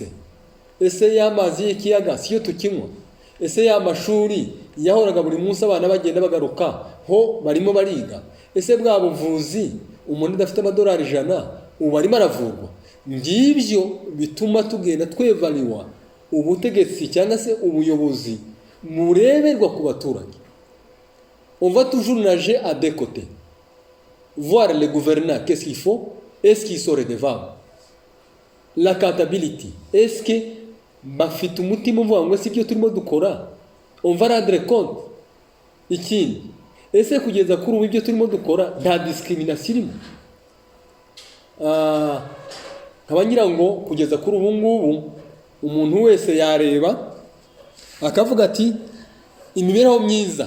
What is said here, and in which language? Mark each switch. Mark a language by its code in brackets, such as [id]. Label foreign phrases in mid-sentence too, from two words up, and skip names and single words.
[rw] Ese y'amazi y'ikiyaga siyo tukinywa? Ese y'amashuri yahoraga buri munsi abana bagenda bagaruka ho barimo bariga? Ese bwa buvuzi umuntu udafite amadolari 100 ubu arimo aravurwa? Ngibyo bituma tugenda twevaliwa ubutegetsi cyangwa se ubuyobozi mureberwa ku baturage. [fr] On va toujours nager à deux côtés. Voir les gouvernants, qu'est-ce qu'il faut? Est-ce qu'ils sont redevables? L'accountability. Est-ce que [rw] bafite umutima uvuga ngo si byo turimo dukora? [fr] On va rendre compte. [rw] Ikindi, ese kugeza kuri ubu ibyo turimo dukora nta discrimination irimo? Nkaba ngo kugeza kuri ubu ngubu umuntu wese yareba akavuga ati imibereho myiza.